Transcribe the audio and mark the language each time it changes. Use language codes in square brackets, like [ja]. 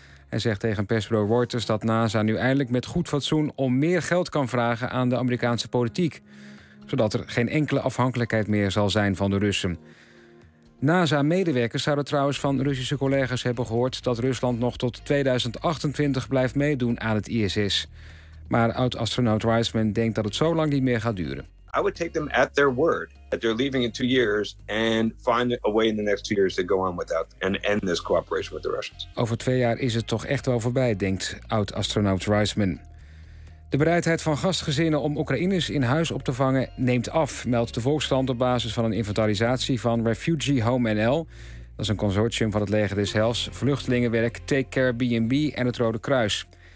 [nl] Hij zegt tegen persbureau Reuters dat NASA nu eindelijk met goed fatsoen om meer geld kan vragen aan de Amerikaanse politiek, zodat er geen enkele afhankelijkheid meer zal zijn van de Russen. NASA-medewerkers zouden trouwens van Russische collega's hebben gehoord dat Rusland nog tot 2028 blijft meedoen aan het ISS. Maar oud-astronaut Reisman denkt dat het zo lang niet meer gaat duren. [en] I would take them at their word that they're leaving in 2 years and find a way in the next 2 years to go on without and end this cooperation with the Russians. [nl] Over 2 jaar is het toch echt wel voorbij, denkt oud-astronaut Reisman. De bereidheid van gastgezinnen om Oekraïners in huis op te vangen neemt af, meldt de Volkskrant op basis van een inventarisatie van Refugee Home NL. Dat is een consortium van het Leger des Heils, Vluchtelingenwerk, Take Care B&B en het Rode Kruis.